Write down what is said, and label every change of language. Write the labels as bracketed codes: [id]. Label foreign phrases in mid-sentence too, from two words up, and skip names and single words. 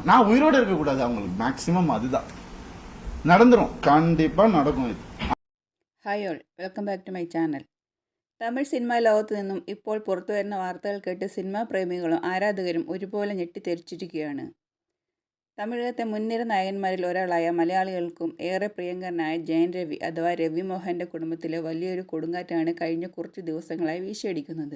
[ta] நான் உயிரோட இருக்கக்கூடாது அவங்களுக்கு மேக்சிமம். அதுதான் நடந்துரும், கண்டிப்பா நடக்கும் இது. [en] Hi all, welcome back to my channel. [ml] തമിഴ് സിനിമാ ലോകത്ത് നിന്നും ഇപ്പോൾ പുറത്തു വരുന്ന വാർത്തകൾ കേട്ട് സിനിമാ പ്രേമികളും ആരാധകരും ഒരുപോലെ ഞെട്ടിത്തെറിച്ചിരിക്കുകയാണ്. തമിഴകത്തെ മുൻനിര നായകന്മാരിൽ ഒരാളായ മലയാളികൾക്കും ഏറെ പ്രിയങ്കരനായ ജയൻ രവി അഥവാ രവി മോഹൻ്റെ കുടുംബത്തിലെ വലിയൊരു കൊടുങ്കാറ്റാണ് കഴിഞ്ഞ കുറച്ച് ദിവസങ്ങളായി വീശിയടിക്കുന്നത്.